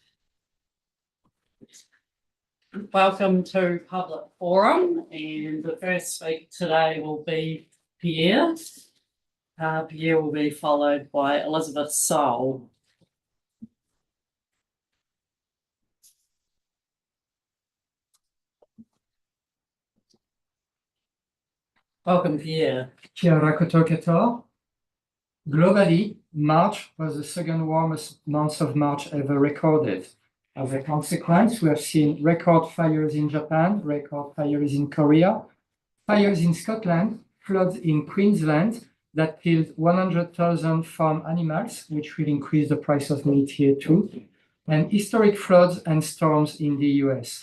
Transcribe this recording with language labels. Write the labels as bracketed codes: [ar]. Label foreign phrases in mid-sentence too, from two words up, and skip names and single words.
[en] Welcome to Public Forum, and the first speaker today will be Pierre. Pierre will be followed by Elizabeth Soul. Welcome, Pierre. [mi] Kia ora koutou. [en] Globally, March was the second warmest month of March ever recorded. As a consequence, we have seen record fires in Japan, record fires in Korea, fires in Scotland, floods in Queensland that killed 100,000 farm animals, which will increase the price of meat here too, and historic floods and storms in the US.